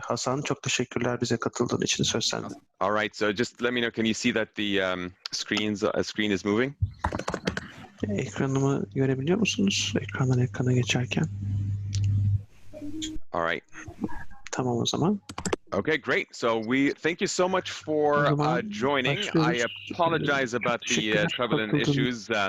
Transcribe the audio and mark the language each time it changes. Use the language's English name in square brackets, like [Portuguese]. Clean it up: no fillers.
[Turkish] Hasan, çok teşekkürler bize katıldığın için. Söz sende. [English] All right, so just let me know, can you see that the screen is moving? [Turkish] Ekranımı görebiliyor musunuz? Ekrandan ekrana geçerken. [English] All right. [Turkish] Tamam o zaman. [English] Okay, great. So we thank you so much for joining. I apologize about the trouble and issues.